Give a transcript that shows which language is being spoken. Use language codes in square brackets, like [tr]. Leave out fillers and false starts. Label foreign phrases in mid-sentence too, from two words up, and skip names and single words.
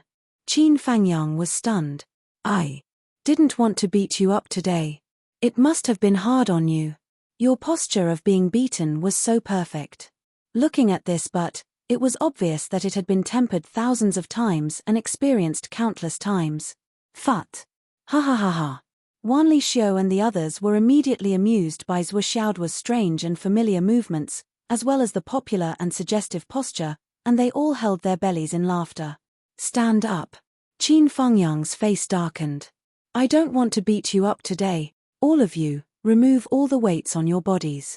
[en] Qin Fangyang was stunned. "I didn't want to beat you up today. It must have been hard on you. Your posture of being beaten was so perfect." Looking at this but, it was obvious that it had been tempered thousands of times and experienced countless times. Phut. Ha ha ha ha. Wan Lixio and the others were immediately amused by Zhuo Xiaojuo's strange and familiar movements, as well as the popular and suggestive posture, and they all held their bellies in laughter. "Stand up." Qin Fangyang's face darkened. "I don't want to beat you up today. All of you, remove all the weights on your bodies.